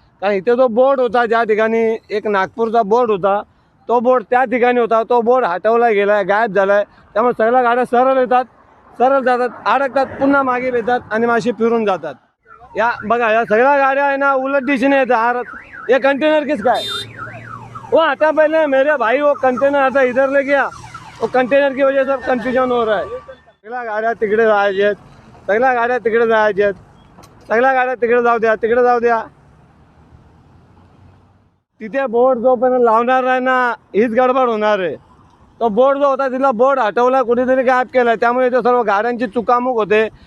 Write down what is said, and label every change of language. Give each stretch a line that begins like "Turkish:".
Marathi: कारण इथे जो बोर्ड होता ज्या ठिकाणी एक नागपूरचा बोर्ड होता, तो बोर्ड त्या ठिकाणी होता, तो बोर्ड हटवला गेलाय, गायब झालाय. त्यामुळे सगळ्या गाड्या सरळ येतात, सरळ जातात, अडकतात, पुन्हा मागे येतात आणि माशी फिरून जातात. या बघा या सगळ्या गाड्या आहे ना उलट दिशेने येतात.
Hindi: ये कंटेनर किस का है? वो हटा पहले मेरे भाई, वो कंटेनर आता इधर ले गया, वो कंटेनर की वजह से कंफ्यूजन हो रहा है.
Marathi: सगळ्या गाड्या तिकडे जायच्या, सगळ्या गाड्या तिकडे जायच्या, सगळ्या गाड्या तिकडे जाऊ द्या, तिकडे जाऊ द्या. तिथे बोर्ड जोपर्यंत लावणार नाही ना हीच गडबड होणार आहे. तो बोर्ड जो होता तिथला बोर्ड हटवला, कुठेतरी गायब केला, त्यामुळे इथे सर्व गाड्यांची चुकामुक होते.